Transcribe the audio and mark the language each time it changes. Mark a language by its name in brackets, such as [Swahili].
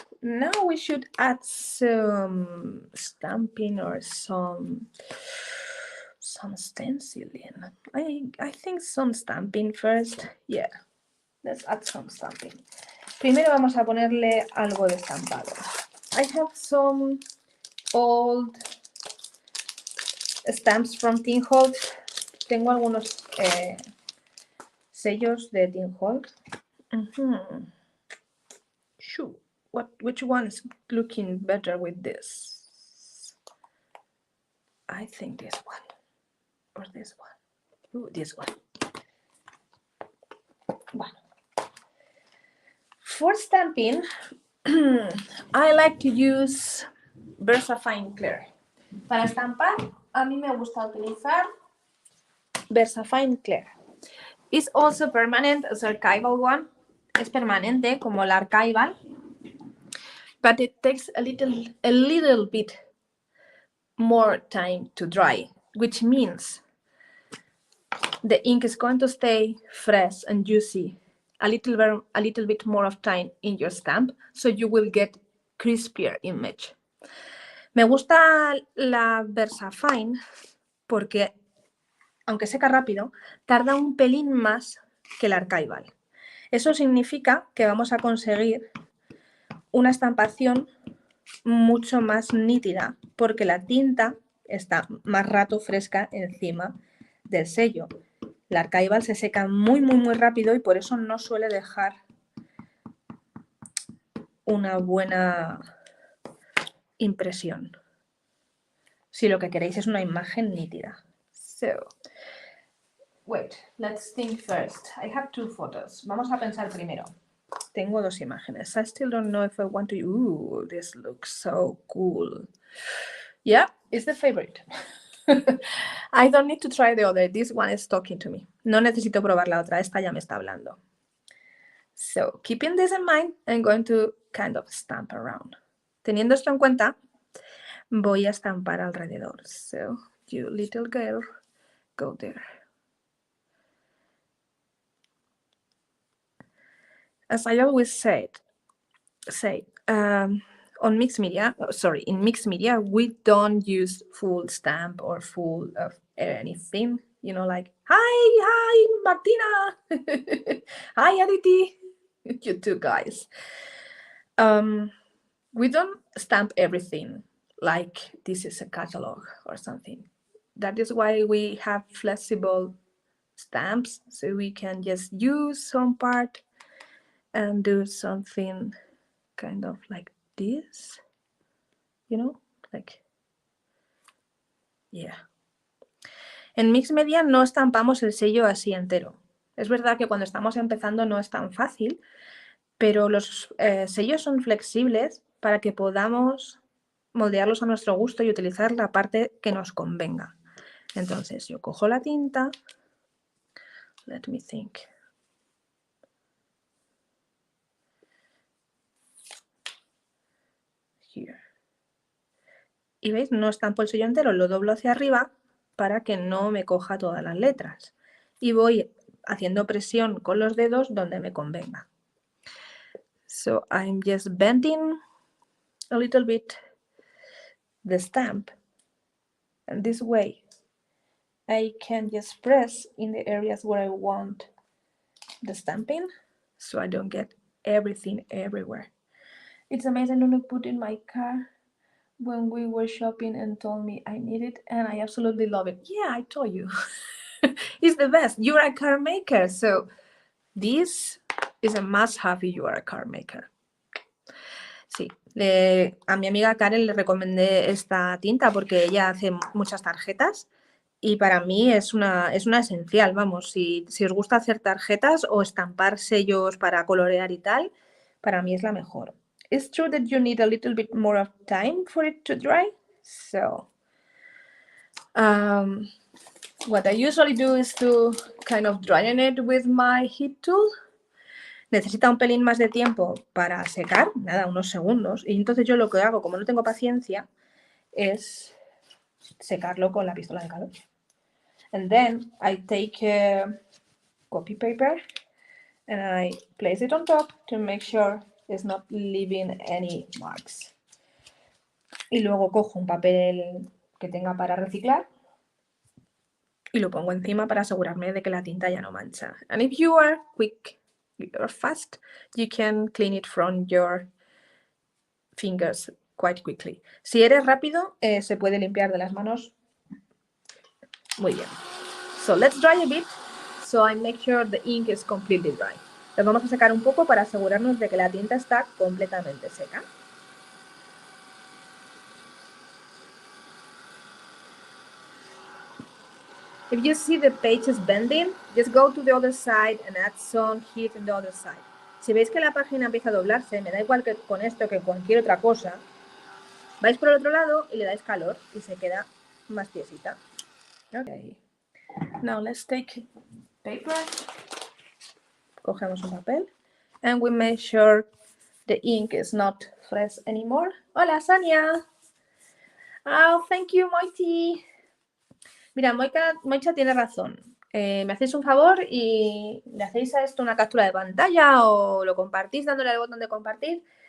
[English] Now we should add some stamping or some stenciling. I think some stamping first. Yeah, let's add some stamping. [Spanish] Primero vamos a ponerle algo de estampado. [English] I have some old stamps from Tainted. [Spanish] Tengo algunos sellos de Tainted. [English] Sure. Which one is looking better with this? I think this one. Or this one. Ooh, this one. [Spanish] Bueno. [English] For stamping, I like to use VersaFine Clear. [Spanish] Para estampar, a mí me gusta utilizar VersaFine Clear. [English] It's also permanent as archival one. [Spanish] Es permanente como la archival, [English] but it takes a little bit more time to dry, which means the ink is going to stay fresh and juicy a little bit more of time in your stamp, so you will get crispier image. [Spanish] Me gusta la VersaFine porque, aunque seca rápido, tarda un pelín más que la archival. Eso significa que vamos a conseguir una estampación mucho más nítida porque la tinta está más rato fresca encima del sello. La archival se seca muy rápido y por eso no suele dejar una buena impresión. Si lo que queréis es una imagen nítida. [English] So, wait, let's think first. I have two photos. [Spanish] Vamos a pensar primero. Tengo dos imágenes. [English] I still don't know if I want to... Ooh, this looks so cool. Yeah, it's the favorite. I don't need to try the other. This one is talking to me. [Spanish] No necesito probar la otra. Esta ya me está hablando. [English] So, keeping this in mind, I'm going to kind of stamp around. [Spanish] Teniendo esto en cuenta, voy a estampar alrededor. [English] So, you little girl, go there. As I always say, in mixed media, we don't use full stamp or full of anything. You know, like, hi, Martina. Hi, Aditi. You two guys. We don't stamp everything like this is a catalog or something. That is why we have flexible stamps, so we can just use some part and do something kind of like this, you know, like, Yeah. [Spanish] En Mixed Media no estampamos el sello así entero. Es verdad que cuando estamos empezando no es tan fácil, pero los sellos son flexibles para que podamos moldearlos a nuestro gusto y utilizar la parte que nos convenga. Entonces yo cojo la tinta. [English] Let me think. Here. [Spanish] Y veis, no estampo el sello entero, lo doblo hacia arriba para que no me coja todas las letras. Y voy haciendo presión con los dedos donde me convenga. [English] So I'm just bending a little bit the stamp. And this way I can just press in the areas where I want the stamping, so I don't get everything everywhere. It's amazing. Nunu put in my car when we were shopping and told me I need it, and I absolutely love it. Yeah, I told you. It's the best. You're a car maker, so this is a must-have if you are a car maker. [Spanish] Sí, a mi amiga Karen le recomendé esta tinta porque ella hace muchas tarjetas y para mí es una esencial, vamos, si os gusta hacer tarjetas o estampar sellos para colorear y tal, para mí es la mejor. [English] It's true that you need a little bit more of time for it to dry, so what I usually do is to kind of drying it with my heat tool. [Spanish] Necesita un pelín más de tiempo para secar, nada, unos segundos, y entonces yo lo que hago, como no tengo paciencia, es secarlo con la pistola de calor. [English] And then I take copy paper and I place it on top to make sure it's not leaving any marks. [Spanish] Y luego cojo un papel que tenga para reciclar y lo pongo encima para asegurarme de que la tinta ya no mancha. [English] And if you are quick or fast, you can clean it from your fingers quite quickly. [Spanish] Si eres rápido, se puede limpiar de las manos muy bien. [English] So let's dry a bit so I make sure the ink is completely dry. [Spanish] Lo vamos a secar un poco para asegurarnos de que la tinta está completamente seca. [English] If you see the page is bending, just go to the other side and add some heat in the other side. [Spanish] Si veis que la página empieza a doblarse, me da igual que con esto que cualquier otra cosa, vais por el otro lado y le dais calor y se queda más tiesita. [English] Okay. Now let's take paper. [Spanish] Cogemos un papel [English] and we make sure the ink is not fresh anymore. Hola, Sonia. Oh, thank you, Moiti. [Spanish] Mira, Moicha tiene razón. Me hacéis un favor y le hacéis a esto una captura de pantalla o lo compartís dándole al botón de compartir.